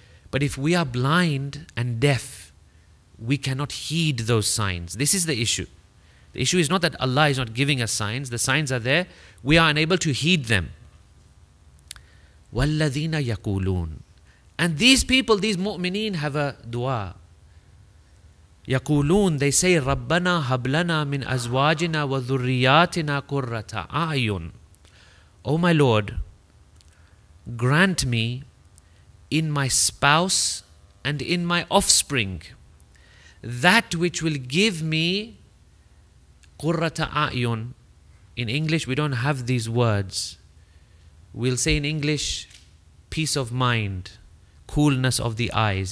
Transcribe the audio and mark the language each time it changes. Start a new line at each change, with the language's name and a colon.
English: But if we are blind and deaf, we cannot heed those signs. This is the issue. The issue is not that Allah is not giving us signs. The signs are there. We are unable to heed them.
Arabic: وَالَّذِينَ يَقُولُونَ,
English: and these people, these mu'mineen, have a dua.
Arabic: يَقُولُونَ,
English: they say,
Arabic: رَبَّنَا هَبْ لَنَا مِنْ أَزْوَاجِنَا وَذُرِّيَّاتِنَا قُرَّةَ أَعْيُنٍ.
English: O my Lord, grant me in my spouse and in my offspring that which will give me
Arabic: قُرَّةَ أَعْيُنٍ.
English: In English we don't have these words. We'll say in English, peace of mind, coolness of the eyes.